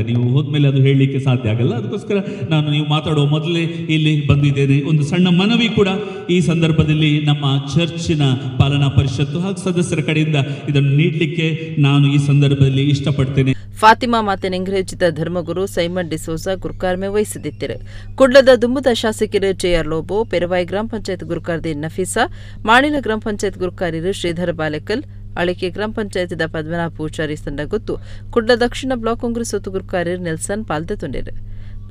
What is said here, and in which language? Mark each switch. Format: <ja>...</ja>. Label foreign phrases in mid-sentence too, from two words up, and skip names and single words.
<kn>ನೀವು ಹೋದ್ಮೇಲೆ ಅದು ಹೇಳಲಿಕ್ಕೆ ಸಾಧ್ಯ ಆಗಲ್ಲ, ಅದಕ್ಕೋಸ್ಕರ ನಾನು ನೀವು ಮಾತಾಡುವ ಮೊದಲೇ ಇಲ್ಲಿ ಬಂದಿದ್ದೇನೆ. ಒಂದು ಸಣ್ಣ ಮನವಿ ಕೂಡ ಈ ಸಂದರ್ಭದಲ್ಲಿ ನಮ್ಮ ಚರ್ಚಿನ ಪಾಲನಾ ಪರಿಷತ್ತು ಹಾಗೂ ಸದಸ್ಯರ ಕಡೆಯಿಂದ ಇದನ್ನು ನೀಡಲಿಕ್ಕೆ ನಾನು ಈ ಸಂದರ್ಭದಲ್ಲಿ ಇಷ್ಟಪಡ್ತೇನೆ.</kn> <tcy>ಫಾತಿಮಾ ಮಾತೆ ಇಂಗ್ರೇಜಿದ ಧರ್ಮಗುರು ಸೈಮನ್ ಡಿಸೋಜಾ ಗುರುಕಾರ್ಮೆ ವಹಿಸಿದ್ದಿತ್ತರು. ಕುಡ್ಲದ ದುಮ್ಮದ ಶಾಸಕರು ಜೆಆರ್ ಲೋಬೋ, ಪೆರುವಾಯಿ ಗ್ರಾಮ ಪಂಚಾಯತ್ ಗುರುಕಾರ್ದಿ ನಫೀಸಾ, ಮಾಣಿಲ ಗ್ರಾಮ ಪಂಚಾಯತ್ ಗುರುಕಾರ್ಯರು ಶ್ರೀಧರ ಬಾಲೆಕಲ್, ಅಳಿಕೆ ಗ್ರಾಮ ಪಂಚಾಯತ್ದ ಪದ್ಮನಾಭ ಪೂಜಾರಿ ಸಂಡ ಗೊತ್ತು ಕುಡ್ಲ ದಕ್ಷಿಣ ಬ್ಲಾಕ್ ಕಾಂಗ್ರೆಸ್ ಒತ್ತು ಗುರುಕಾರ್ಯರು ನೆಲ್ಸನ್ ಪಾಲ್ದೆ ತೊಂಡರು.</tcy>